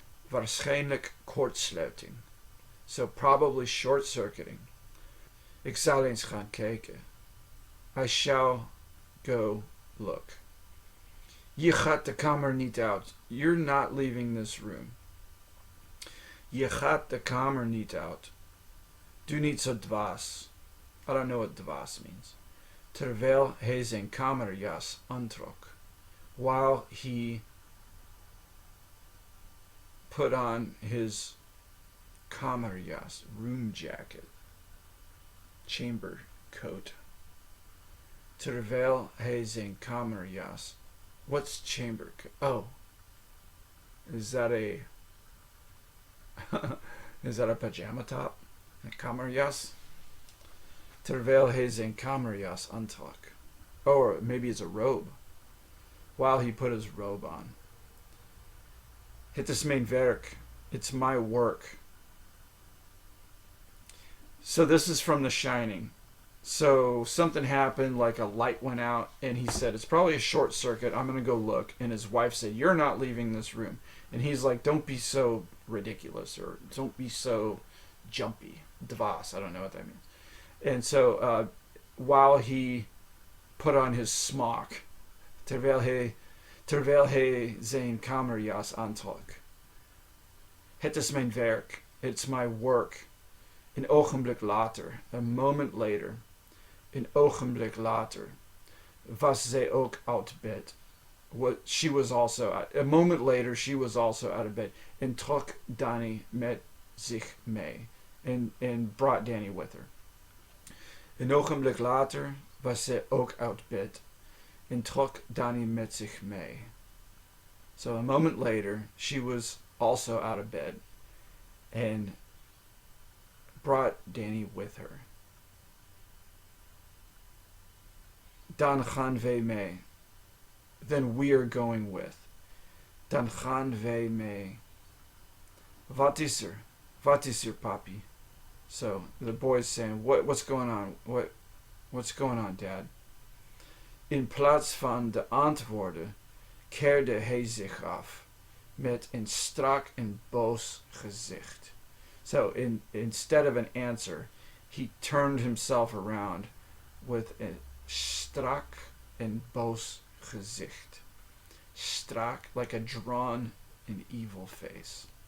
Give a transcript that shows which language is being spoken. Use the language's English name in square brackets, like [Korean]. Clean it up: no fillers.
[Dutch] Waarschijnlijk kortsluiting. [English] So probably short-circuiting. [Dutch] Ik zal eens gaan kijken. [English] I shall go look. [Dutch] Je gaat de kamer niet uit. [English] You're not leaving this room. [Dutch] Je gaat de kamer niet uit. Doe niet zo dwaas. [English] I don't know what dwaas means. [Dutch] Terwijl hij zijn kamerjas aantrok. [English] While he put on his kamerjas, room jacket, chamber coat. [Dutch] Terwijl hij zijn kamerjas. [English] What's chamber coat? Oh. Is that a pajama top? A kamerjas? [Dutch] Terwijl hij zijn kamerjas aantrok. [English] Or maybe it's a robe. While he put his robe on. [Dutch] Het is mijn werk. [English] It's my work. So this is from The Shining. So something happened, like a light went out, and he said, it's probably a short circuit. I'm going to go look. And his wife said, you're not leaving this room. And he's like, don't be so ridiculous, or don't be so jumpy. Dvas, I don't know what that means. And so while he put on his smock, [Dutch] terwijl hij zijn kamerjas aantrok. Het is mijn werk. [English] It's my work. [Dutch] Een ogenblik later, [English] a moment later, [Dutch] een ogenblik later, was zij ook uit bed. [English] She was also out. A moment later, she was also out of bed. [Dutch] En trok Danny met zich mee. [English] And brought Danny with her. [Dutch] Een ogenblik later was zij ook uit bed. En trok Danny met zich mee. [English] So a moment later, she was also out of bed. And brought Danny with her. [Dutch] Dan gaan wij mee. [English] Then we are going with. [Dutch] Dan gaan wij mee. Wat is er? Wat is er, papi? [English] So the boy's saying, what's going on? What's going on, Dad? [Dutch] In plaats van de antwoorden keerde hij zich af met een strak en boos gezicht. [English] So instead of an answer, he turned himself around with a strak and boos gezicht. Strak, like a drawn and evil face.